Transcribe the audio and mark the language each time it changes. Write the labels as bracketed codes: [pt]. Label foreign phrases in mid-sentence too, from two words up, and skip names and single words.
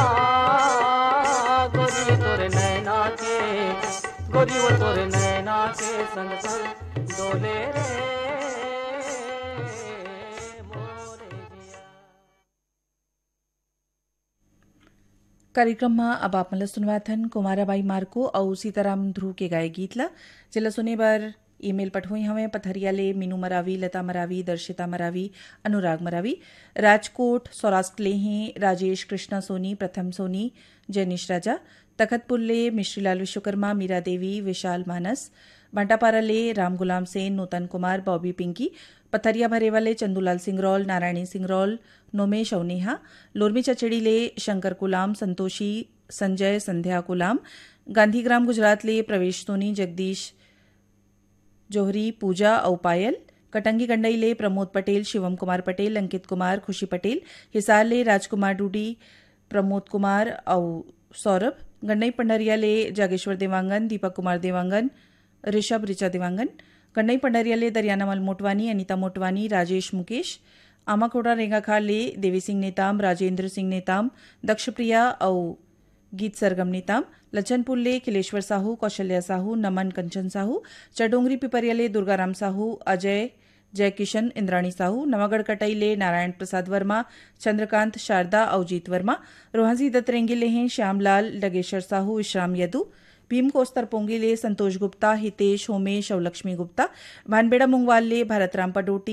[hne] गोरी तोर नैना के गोरी वो तोर नैना के संग संग डोले रे मोरे दिया। कार्यक्रमમાં अब आप मला सुनवाथन कुमाराबाई मार्को और सीताराम ध्रुव के गाए गीतला जिला सुने बार ईमेल पठोई हमें पथरियाले मीनू मरावी लता मरावी दर्शिता मरावी अनुराग मरावी राजकोट सौराष्ट्र लेही राजेश कृष्णा सोनी प्रथम सोनी जैनिश राजा तखतपुरले मिश्रीलाल विश्वकर्मा मीरा देवी विशाल मानस भाटापाराले राम गुलाम सेन नूतन कुमार बॉबी पिंकी पथरिया भरेवाले चंदूलाल सिंगरौल नारायणी सिंगरौल नोमेश अवनेहा लोरमी चचेड़ीले शंकर कुलाम संतोषी संजय संध्या कुलाम गांधीग्राम गुजरातले प्रवेश सोनी जगदीश जोहरी पूजा और पायल कटंगी गंडईले प्रमोद पटेल शिवम कुमार पटेल अंकित कुमार खुशी पटेल हिसारले राजकुमार डूडी प्रमोद कुमार और सौरभ गंडई पंडरियाले जागेश्वर देवांगन दीपक कुमार देवांगन ऋषभ ऋचा देवांगन गंडई पंडरियाले दरियानामल मोटवानी अनिता मोटवानी राजेश मुकेश आमाकोड़ा रेंगाखाले देवी सिंह नेताम राजेंद्र सिंह नेताम दक्षप्रिया और गीत सरगम नेताम लचनपुरले खिलेश्वर साहू कौशल्या साहू नमन कंचन साहू चडोंगरी पिपरियाले दुर्गाराम साहू अजय जयकिशन इंद्राणी साहू नवागढ़ कटईले नारायण प्रसाद वर्मा चंद्रकांत शारदा अवजीत वर्मा रोहाजी दत्तरेंगीले हैं श्यामलाल डगेश्वर साहू विश्राम यदु भीम कोस्तर पोंगीले संतोष गुप्ता हितेश होमेश और लक्ष्मी गुप्ता भानबेड़ा मुंगवाले भारतराम पडोटी